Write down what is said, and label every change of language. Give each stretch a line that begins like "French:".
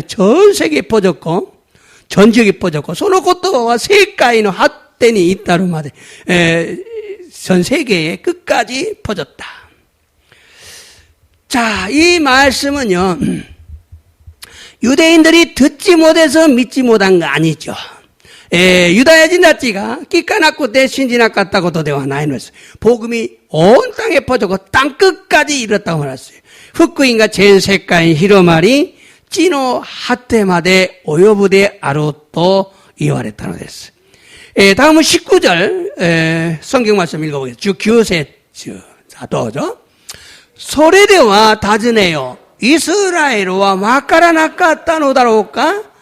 Korean: 전 세계에 퍼졌고, 전 지역에 퍼졌고,
Japanese: その言葉は世界の果てに至るまで、
Korean: 전 세계에 끝까지 퍼졌다. 자, 이 말씀은요, 유대인들이 듣지 못해서 믿지 못한 거 아니죠.
Japanese: ユダヤ人たちが聞かなくて信じなかったことではないのです.
Korean: 복음이 온 땅에 퍼졌고 땅 끝까지 이뤘다고 말했어요.
Japanese: 福音が전世界に広まり地の果てまで及ぶであろうと言われたのです.
Korean: 다음은 19절 성경 말씀 읽어보겠습니다.
Japanese: 19節.
Korean: 자,
Japanese: 도죠. それでは尋ねよ。イスラエルはわからなかったのだろうか。